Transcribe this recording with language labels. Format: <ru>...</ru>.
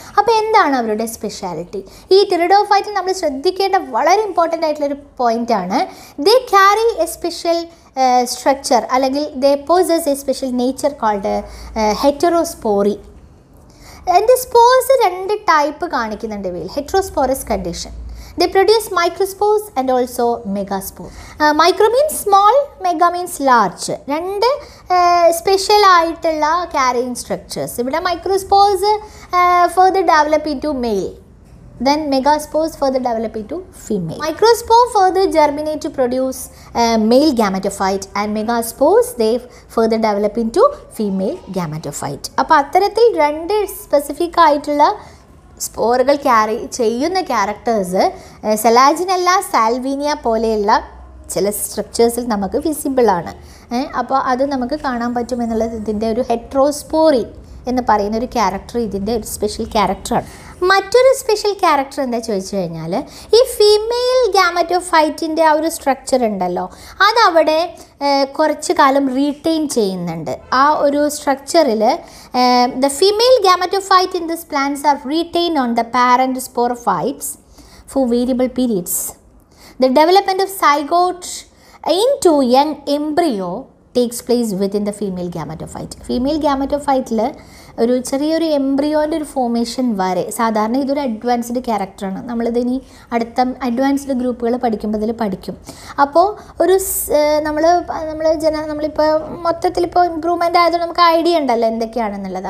<ml>അപ്പോൾ എന്താണ് അവരുടെ സ്പെഷ്യാലിറ്റി? ഈ ടെറിഡോഫൈറ്റിൽ നമ്മൾ ശ്രദ്ധിക്കേണ്ട വളരെ ഇമ്പോർട്ടൻ്റ് ആയിട്ടുള്ളൊരു പോയിൻ്റാണ്,</ml> <en>they carry a special structure</en> <ml>അല്ലെങ്കിൽ</ml> <en>They possess a special nature called heterospory.</en> <ml>അതിൻ്റെ സ്പോർസ് 2 ടൈപ്പ് കാണിക്കുന്നുണ്ട് ഇവയിൽ.</ml> <en>Heterosporous condition, they produce microspores and also megaspores. Micro means small, mega means large.</en> <ml>2 special ആയിട്ടുള്ള ക്യാരിയിങ് സ്ട്രക്ചേഴ്സ്.</ml> <en>ഇവിടെ microspores further develop into male, then megaspores further develop into female. Microspore further germinate to produce male gametophyte and megaspores they further develop into female gametophyte.</en> <ml>അപ്പോൾ അത്തരത്തിൽ 2 specific ആയിട്ടുള്ള സ്പോറുകൾ carry ചെയ്യുന്ന characters സെലാജിനെല്ല സാൽവീനിയ പോലെയുള്ള ചില സ്ട്രക്ചേഴ്സിൽ നമുക്ക് വിസിബിളാണ്. അപ്പോൾ അത് നമുക്ക് കാണാൻ പറ്റുമെന്നുള്ളത് ഇതിൻ്റെ ഒരു ഹെട്രോസ്പോറി എന്ന് പറയുന്ന ഒരു ക്യാരക്ടർ ഇതിൻ്റെ ഒരു സ്പെഷ്യൽ ക്യാരക്ടറാണ്. മറ്റൊരു സ്പെഷ്യൽ ക്യാരക്ടർ എന്താ ചോദിച്ചു കഴിഞ്ഞാൽ, ഈ ഫീമെയിൽ ഗാമറ്റോഫൈറ്റിൻ്റെ ആ ഒരു സ്ട്രക്ചർ ഉണ്ടല്ലോ, അതവിടെ കുറച്ച് കാലം റീറ്റെയിൻ ചെയ്യുന്നുണ്ട്. ആ ഒരു സ്ട്രക്ചറിൽ</ml> <en>The female gametophyte in this plants are retain on the parent sporophytes for variable periods. The development of zygote into young embryo takes place within the female gametophyte.</en> <ml>Female ഗാമറ്റോഫൈറ്റിൽ ഒരു ചെറിയൊരു എംബ്രിയോൻ്റെ ഒരു ഫോർമേഷൻ വരെ, സാധാരണ ഇതൊരു അഡ്വാൻസ്ഡ് ക്യാരക്ടറാണ്. നമ്മളിതിനി അടുത്ത അഡ്വാൻസ്ഡ് ഗ്രൂപ്പുകൾ പഠിക്കുമ്പോൾ ഇതിൽ പഠിക്കും. അപ്പോൾ ഒരു നമ്മളിപ്പോൾ മൊത്തത്തിലിപ്പോൾ ഇമ്പ്രൂവ്മെൻ്റ് ആയതുകൊണ്ട് നമുക്ക് ഐഡിയ ഉണ്ടല്ലോ എന്തൊക്കെയാണെന്നുള്ളത്.</ml>